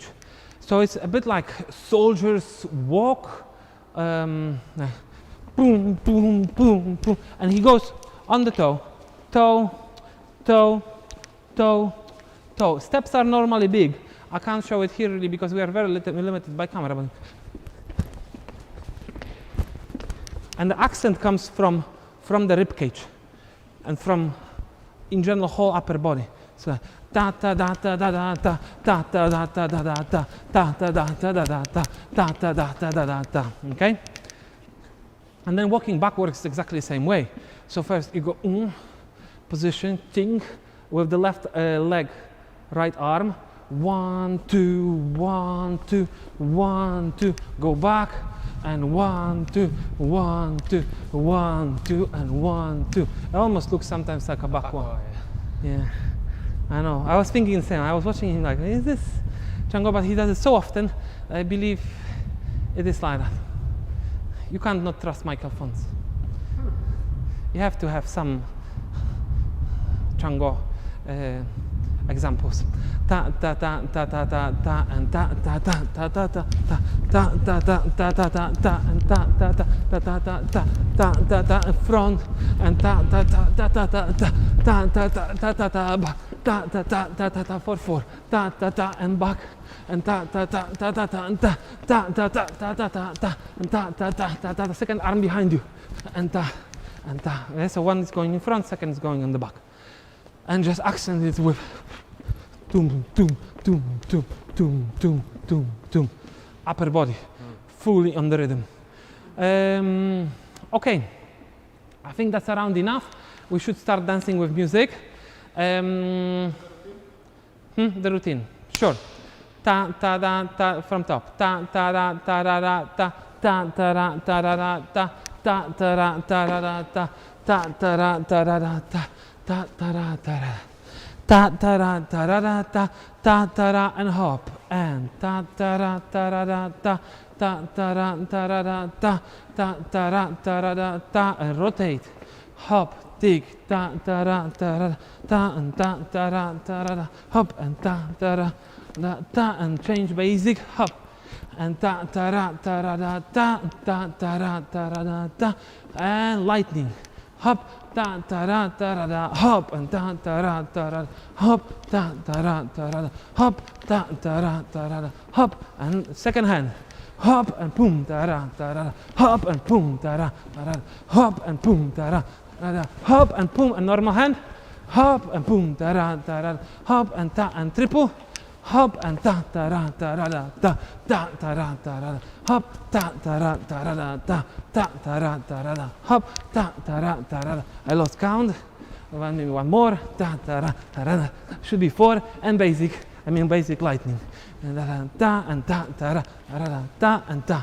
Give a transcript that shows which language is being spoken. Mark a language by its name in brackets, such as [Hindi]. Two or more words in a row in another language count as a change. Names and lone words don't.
[English] So it's a bit like soldiers walk, boom, boom, boom, boom, and he goes on the toe, toe, toe, toe, toe. Steps are normally big. I can't show it here really because we are very limited by camera. But and the accent comes from the rib cage and from, in general, whole upper body. So ta ta da ta da da ta ta ta da ta da da ta ta ta da ta da da ta ta ta da ta da da ta. Okay? And then walking backwards is exactly the same way. So first you go position, ting, with the left leg, right arm. 1, 2, 1, 2, 1, 2. Go back and 1, 2, 1, 2, 1, 2, and 1, 2. It almost looks sometimes like a bakwa. Yeah. I know. I was thinking the same. I was watching him like, is this Chango? But he does it so often. I believe it is like that. You can't not trust Michael Fons. You have to have some Chango examples. Ta ta ta ta ta ta ta and ta ta ta ta ta ta ta ta ta ta ta ta ta and ta ta ta ta ta ta ta ta ta ta front and ta ta ta ta ta ta ta ta ta ta ta ta back ta ta ta ta ta ta 4 ta ta ta and back and ta ta ta ta ta ta and ta ta ta ta ta ta ta ta and ta ta ta ta ta. The second arm behind you and ta and ta. So one is going in front, second is going on the back, and just accent it with tum tum tum tum tum tum tum tum. Upper body, fully on the rhythm. Okay, I think that's around enough. We should start dancing with music. The routine, sure. Ta ta da ta from top. Ta ta da ta da da ta ta ta da ta da da ta ta ta da ta da da ta ta ta da ta da da ta ta ta da ta da. Ta ta ra ta ra ra ta ta ta ra and hop and ta ta ra ta ra ra ta ta ta ra ta ra ra ta ta ta ra ta ra ra ta and rotate, hop, dig, ta ta ra ta and ta ta ra hop and ta ra ta and change basic hop and ta ta ra ta ta ra ta and lightning. Hop, ta ta ra ta ra, hop, and ta ta ra ta ra, hop, ta ta ra ta ra, hop, ta ta ra ta ra, hop, and second hand, hop and boom ta ra, hop and boom ta ra, hop and boom ta ra, hop and boom, and normal hand, hop and boom ta ra, hop and ta and triple. Hop and ta ta ra ta ra ta ta ta ra ta ra hop ta ta ra ta ra ta ta ta ra ta ra hop ta ta ra ta ra. I lost count. Maybe one more. Ta ta ra ta ra. Should be 4 and basic. I mean basic lightning. And ta and ta ta ra ta and ta.